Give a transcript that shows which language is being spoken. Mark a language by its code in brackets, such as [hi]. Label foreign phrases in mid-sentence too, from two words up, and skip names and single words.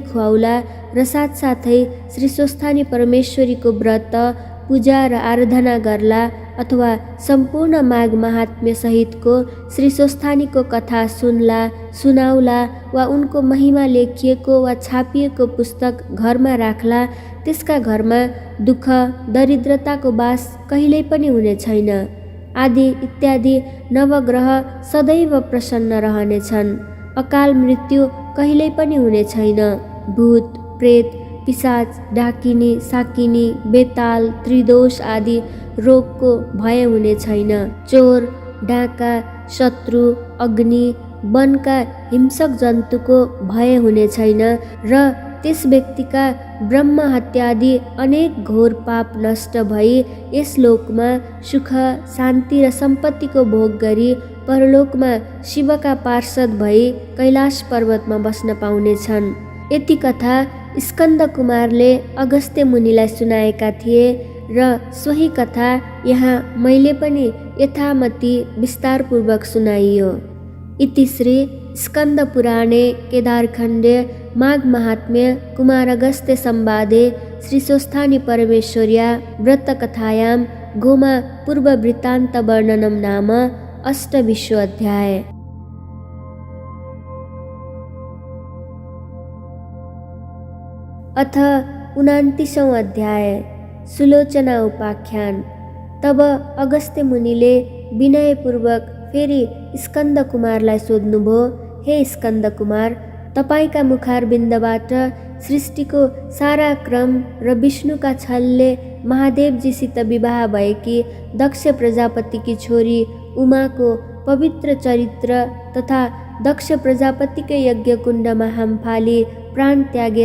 [ne] खुवाउला र साथसाथै श्री स्वस्थानी परमेश्वरीको व्रत पूजा र आराधना गर्ला अथवा सम्पूर्ण माघ महात्म्य सहितको श्री स्वस्थानीको कथा सुन्ला, सुनाउला वा उनको महिमा लेखिएको वा छापिएको पुस्तक घरमा राख्ला, त्यसका घरमा दुःख दरिद्रताको बास कहिल्यै पनि हुने छैन। आदि इत्यादि नवग्रह सदैव प्रसन्न रहनेछन्। अकाल मृत्यु कहिल्यै पनि हुने छैन। भूत प्रेत पिशाच डाकिनी साकिनी बेताल त्रिदोष आदि रोगको भय हुने छैन। चोर डाका शत्रु अग्नि वनका हिंसक जन्तुको भय हुने छैन र त्यस व्यक्तिका ब्रह्म हत्यादि अनेक घोर पाप नष्ट भई यस लोकमा सुख शान्ति र सम्पत्तिको भोग गरी परलोकमा शिवका पार्षद भई कैलाश पर्वतमा बस्न पाउनेछन्। यति कथा स्कन्द कुमारले अगस्त्य मुनिलाई सुनाएका थिए र सोही कथा यहाँ मैले पनि यथामति विस्तारपूर्वक सुनाइयो। [sa] इति श्री स्कन्द पुराणे केदारखण्डे माघ महात्म्य कुमार अगस्त्य संवादे श्री स्वस्थानी परमेश्वर्या व्रतकथायां गोमा पूर्व वृत्तान्त वर्णनम नाम अष्टविंशो अध्याय। अथ 29वां अध्याय सुलोचना उपाख्यान। [ne] तब अगस्त्य मुनिले विनयपूर्वक फेरि स्कन्द कुमारलाई सोध्नुभयो, हे स्कन्द कुमार, तपाईका मुखारबिन्दबाट सृष्टिको सारा क्रम र विष्णुका छलले महादेवजीसित विवाह भएकी दक्ष प्रजापतिकी छोरी उमाको पवित्र चरित्र तथा दक्ष प्रजापतिकै यज्ञकुण्डमा हामफाली प्राण त्यागेर